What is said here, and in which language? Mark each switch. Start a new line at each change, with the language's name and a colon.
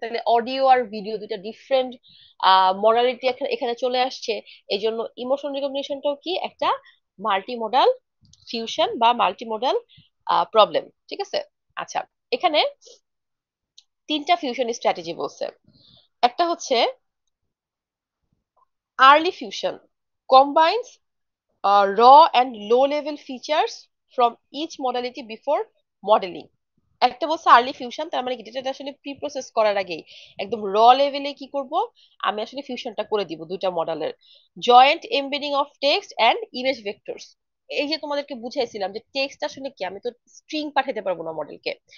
Bangla: তাহলে অডিও আর ভিডিও দুইটা different modality এখানে চলে আসছে। এই জন্য ইমোশন রিকগনিশনটাও কি একটা মাল্টি মডাল ফিউশন বা মাল্টি মডাল প্রবলেম। ঠিক আছে? আচ্ছা, এখানে তিনটা ফিউশন স্ট্র্যাটেজি বলছে। একটা হচ্ছে early fusion,
English: combines raw and low level features from each modality before modeling.
Bangla: একটা বলছে আর্লি ফিউশন, তার মানে কি, ডেটাটা আসলে প্রি প্রসেস করার আগেই একদম র লেভেলে কি করব, আমি আসলে ফিউশনটা করে দিব দুইটা মডেলের।
English: Joint embedding of text and image vectors.
Bangla: এই যে তোমাদেরকে বুঝাইছিলাম যে টেক্সট আসলে কি, আমি তো স্ট্রিং পাঠাইতে পারবো না মডেলকে।